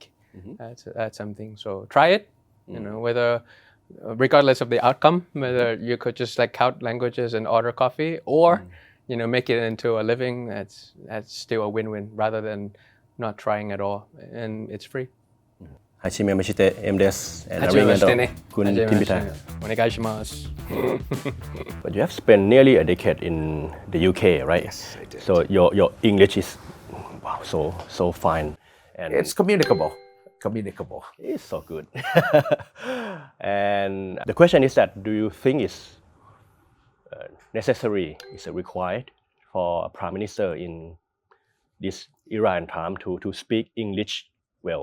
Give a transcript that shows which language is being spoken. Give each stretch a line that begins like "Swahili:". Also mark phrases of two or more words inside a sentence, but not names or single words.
English: That's something. So try it, whether regardless of the outcome, whether you could just like count languages and order coffee, or make it into a living. That's still a win-win rather than not trying at all, and it's free.
Japanese: はじめまして、M です。はじめましてね。
Thai: คุณทิมพิธา
Japanese: お願いします。
English: But you have spent nearly a decade in the UK, right? Yes, I did. So your English is so fine, and It's communicable. it's so good. And the question is that, do you think it's necessary, is it required for a prime minister in this era and time to speak English well?